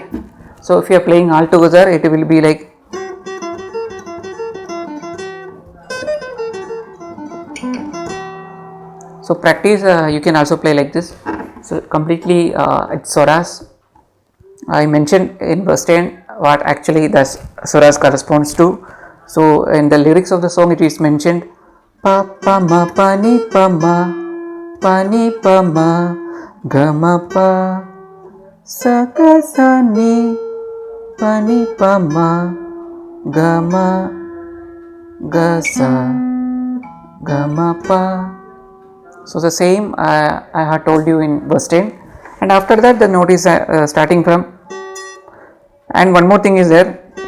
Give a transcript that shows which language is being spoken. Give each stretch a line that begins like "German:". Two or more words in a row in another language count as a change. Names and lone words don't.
English: So if you are playing all together, it will be like, so practice, you can also play like this. So completely it's swaras. I mentioned in verse 10 what actually the swaras corresponds to. So in the lyrics of the song it is mentioned pa pa ma pa ni pa ma ga ma pa sa ka sa ni pa ni pa ma ga ma ga sa ga ma pa. So the same I had told you in verse 10, and after that the note is starting from, and one more thing is there.